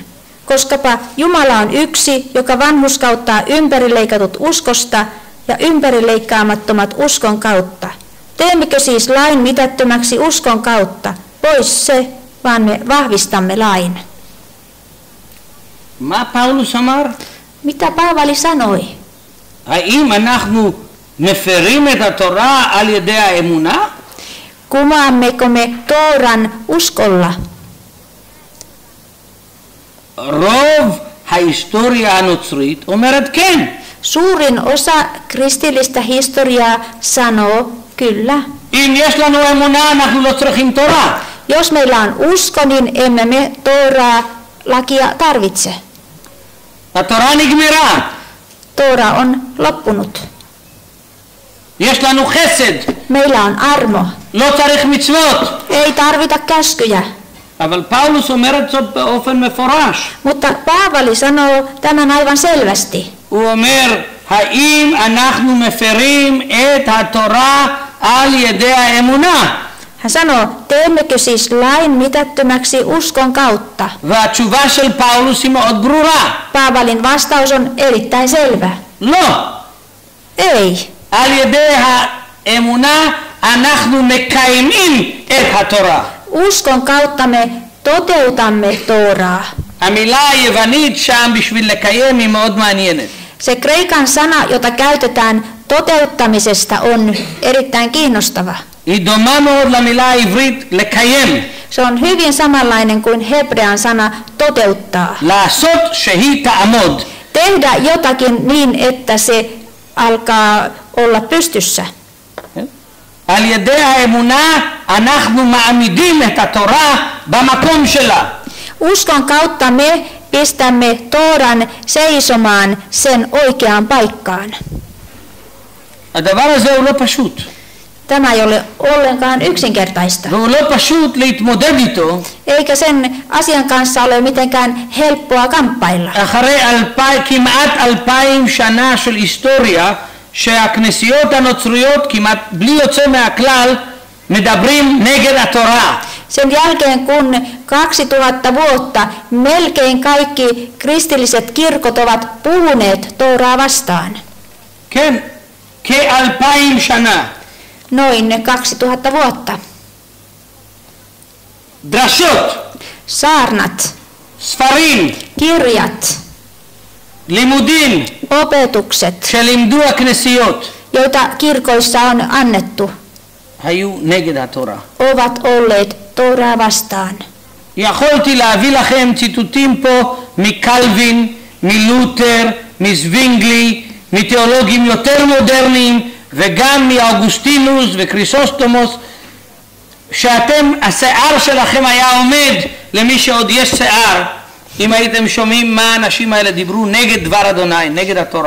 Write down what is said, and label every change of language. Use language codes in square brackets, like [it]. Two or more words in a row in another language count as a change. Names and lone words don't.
[fi] Koskapa Jumala on yksi, joka vanhurskauttaa ympärileikatut uskosta ja ympärileikkaamattomat uskon kautta. Teemmekö siis lain mitättömäksi uskon kautta? Pois se, vaan me vahvistamme lain. [he] מה פאולוס אמר? [fi] Mitä Paavali sanoi? [he] האם אנחנו מפרים את התורה על ידי האמונה? [fi] Kumoammeko me Tooran uskolla? [he] רוב ההיסטוריה הנוצרית אומרת כן. [fi] Suurin osa kristillistä historiaa sanoo kyllä. [he] אם יש לנו אמונה אנחנו לא צריכים תורה. [fi] Jos meillä on usko, niin emme me Tooraa lakia tarvitse. [he] התורה נגמרה. [fi] Toora on loppunut. [he] יש לנו חסד. [fi] Meillä on armo. [he] לא צריך מצוות. [fi] Ei tarvita käskyjä. [he] אבל פאולוס אומר את זאת באופן מפורש. [fi] Mutta Paavali sanoo tämän aivan selvästi. [he] הוא אומר, האם אנחנו מפרים את התורה על ידי האמונה? [fi] Hän sanoo, teemmekö siis lain mitättömäksi uskon kautta? [he] והתשובה של פאולוס היא מאוד ברורה. [fi] Paavalin vastaus on erittäin selvä. [he] לא. [fi] Ei. [he] על ידי האמונה אנחנו מקיימים את התורה. [fi] Uskon kautta me toteutamme Tooraa. [he] המילה היוונית שם בשביל לקיים היא מאוד מעניינת. [fi] Se kreikan sana, jota käytetään toteuttamisesta, on erittäin kiinnostava. [he] היא דומה מאוד למילה העברית לקיים. [fi] Se on hyvin samanlainen kuin hebrean sana toteuttaa. [he] לעשות שהיא תעמוד. [fi] Tehdä jotakin niin, että se alkaa olla pystyssä. [he] על ידי האמונה אנחנו מעמידים את התורה במקום שלה. [fi] Uskon kautta me pistämme Tooran seisomaan sen oikeaan paikkaan. [he] הדבר הזה הוא לא פשוט. [fi] Tämä ei ole ollenkaan yksinkertaista. [he] והוא לא פשוט להתמודד איתו. [fi] Eikä sen asian kanssa ole mitenkään helppoa kamppailla. [he] אחרי כמעט 2000 שנה של היסטוריה שהכנסיות הנוצריות כמעט בלי יוצא מהכלל מדברים נגד התורה. [fi] Sen jälkeen kun 2000 vuotta melkein kaikki kristilliset kirkot ovat puhuneet Tooraa vastaan. [he] כן, כ-2000 שנה. [fi] Noin 2000 vuotta. [he] דרשות, [fi] Saarnat, [he] ספרים, [fi] kirjat, [he] לימודים [fi] opetukset, [he] שלימדו הכנסיות [fi] joita kirkoissa on annettu, [he] היו נגד התורה. [fi] ovat olleet Tooraa vastaan. [he] יכולתי להביא לכם ציטוטים פה מקלווין, מלותר, מזווינגלי, מתיאולוגים יותר מודרניים וגם מאוגוסטינוס וקריסוסטומוס, שאתם, השיער שלכם היה עומד למי שעוד יש שיער, אם הייתם שומעים מה האנשים האלה דיברו נגד דבר אדוני, נגד התורה.